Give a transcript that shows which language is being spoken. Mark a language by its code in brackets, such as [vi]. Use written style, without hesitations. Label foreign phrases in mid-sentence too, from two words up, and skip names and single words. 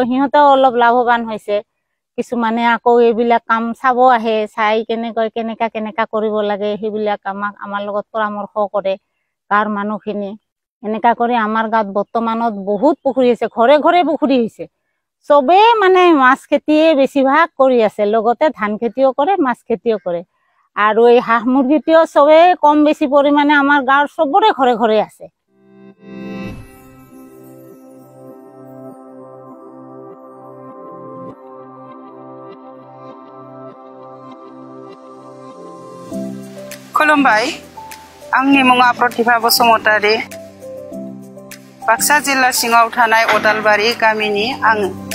[as] সিহঁতেও অলপ লাভৱান হৈছে কিছুমানে আকৌ এইবিলাক কাম চাব আহে চাই কেনেকা কৰিব লাগে সেইবিলাক আমাৰ লগত পৰামৰ্শ কৰে গাঁৱৰ মানুহখিনি এনেকা কৰি আমাৰ গাঁৱত বৰ্তমানত বহুত পুখুৰী আছে ঘৰে ঘৰে পুখুৰী হৈছে চবেই মানে মাছ খেতিয়ে বেছিভাগ কৰি আছে লগতে ধান খেতিও কৰে মাছ খেতিও কৰে আৰু এই হাঁহ মুৰ্গীটিও চবেই কম বেছি পৰিমাণে আমাৰ গাঁৱৰ চবৰে ঘৰে ঘৰে আছে [brx] खुलुमबाय आंनि मुङा प्रतिभा बसुमतारी बाक्सा जिल्ला सिङाव थानाय अदालबारि गामिनि आङो